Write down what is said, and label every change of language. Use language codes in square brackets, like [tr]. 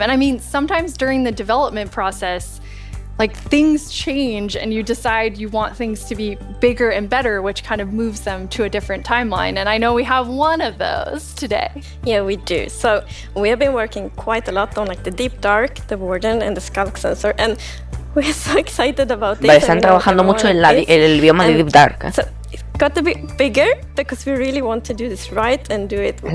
[en] And I mean, sometimes during the development process, like things change and you decide you want things to be bigger and better, which kind of moves them to a different timeline. And I know we have one of those today. Yeah, we do. So we have been working quite a lot on like the Deep Dark, the Warden, and the Skulk sensor. And we're so excited about this. [es] Vale, están trabajando mucho en el bioma de Deep Dark. [en] So it got to be bigger because we really want to do this right and do it with